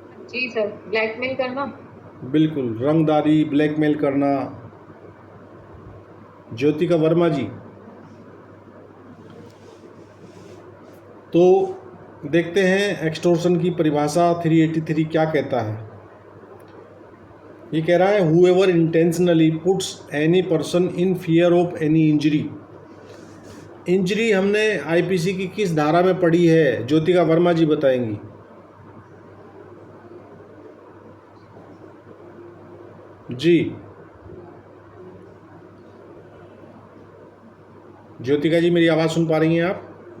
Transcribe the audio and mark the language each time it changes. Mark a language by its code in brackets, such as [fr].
[hi] जी sir. Blackmail करना। बिल्कुल, रंगदारी, ब्लैकमेल करना। ज्योतिका वर्मा जी, तो देखते हैं एक्सटॉर्शन की परिभाषा 383 क्या कहता है। ये कह रहा है [en] whoever intentionally puts any person in fear of any injury। [hi] Injury हमने आईपीसी की किस धारा में पढ़ी है? ज्योतिका वर्मा जी बताएंगी। जी ज्योतिका जी, मेरी आवाज़ सुन पा रही हैं आप?